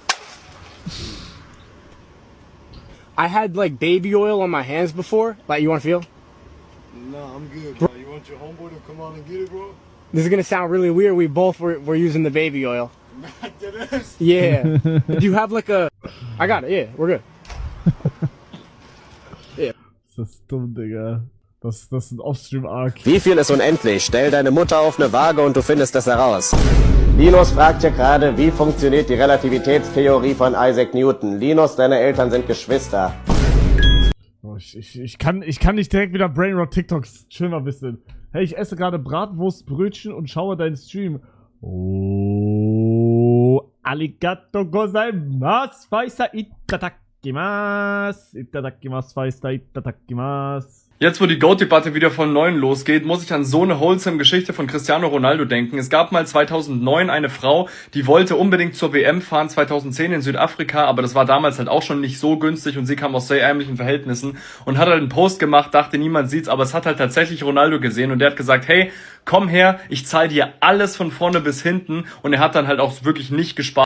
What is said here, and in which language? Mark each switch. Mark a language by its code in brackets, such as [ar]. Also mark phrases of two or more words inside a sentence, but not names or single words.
[en] I had like baby oil on my hands before. Like, you want to feel? Nah, I'm good, bro. You want your homeboy to come on and get it, bro? This is gonna sound really weird. We both were using the baby oil. Yeah. Do you have like a? I got it. Yeah, we're good. Yeah. [de] Das ist dumm, Digga. Das ist ein Offstream-Arc. Wie viel ist unendlich? Stell deine Mutter auf eine Waage und du findest es heraus. Linus fragt hier gerade, wie funktioniert die Relativitätstheorie von Isaac Newton? Linus, deine Eltern sind Geschwister. Oh, ich kann nicht direkt wieder [en] Brainrot TikToks. [de] Chill mal ein bisschen. Hey, ich esse gerade Bratwurstbrötchen und schaue deinen Stream. [ja] Oh, ありがとうございます、Faisa いただきます. いただきます、Faisa いただきます. [de] Jetzt, wo die GOAT-Debatte wieder von Neuem losgeht, muss ich an so eine wholesome Geschichte von Cristiano Ronaldo denken. Es gab mal 2009 eine Frau, die wollte unbedingt zur WM fahren, 2010 in Südafrika, aber das war damals halt auch schon nicht so günstig und sie kam aus sehr ärmlichen Verhältnissen und hat halt einen Post gemacht, dachte, niemand sieht's, aber es hat halt tatsächlich Ronaldo gesehen und der hat gesagt, hey, komm her, ich zahle dir alles von vorne bis hinten und er hat dann halt auch wirklich nicht gespart.